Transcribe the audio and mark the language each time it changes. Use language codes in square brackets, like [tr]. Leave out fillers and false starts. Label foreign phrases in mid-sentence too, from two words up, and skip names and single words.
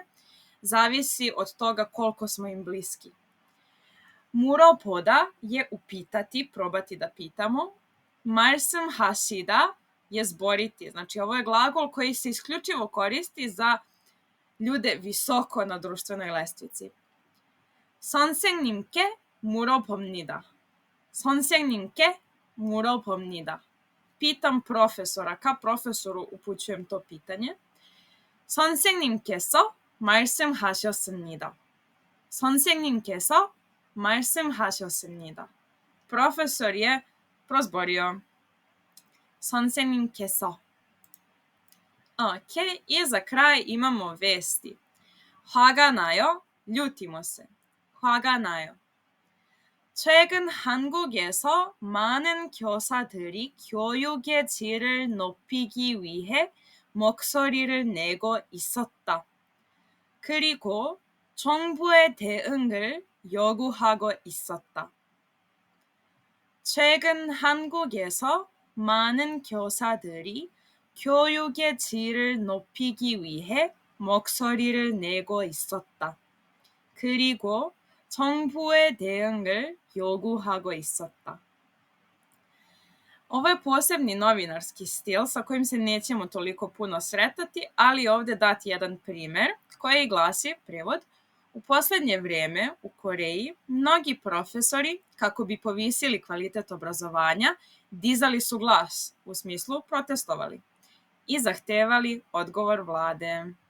[sr] Zavisi od toga koliko smo im bliski. 물어보다 je upitati, probati da pitamo. 말씀하시다 je zboriti. Znači ovo je glagol koji se isključivo koristi za ljude visoko na društvenoj lestvici. [ko] 선생님께 물어봅니다. 선생님께 물어봅니다. [sr] Pitam profesora. Ka profesoru upućujem to pitanje. [ko] 선생님께서 말씀하셨습니다. 선생님께서 말씀하셨습니다. [sr] Profesor je prozborio. 선생님께서. Ok, i za kraj imamo vesti. [ko] 화가 나요. [sr] ljutimo se. [ko] 화가 나요. 최근 한국에서 많은 교사들이 교육의 질을 높이기 위해 목소리를 내고 있었다. 그리고 정부의 대응을 요구하고 있었다. 최근 한국에서 많은 교사들이 교육의 질을 높이기 위해 목소리를 내고 있었다. 그리고 정부의 대응을 요구하고 있었다. [sr] Ovo je posebni novinarski stil sa kojim se nećemo toliko puno sretati, ali ovde dati jedan primer koji glasi, prevod, u poslednje vreme u Koreji mnogi profesori, kako bi povisili kvalitet obrazovanja, dizali su glas, u smislu protestovali, i zahtevali odgovor vlade.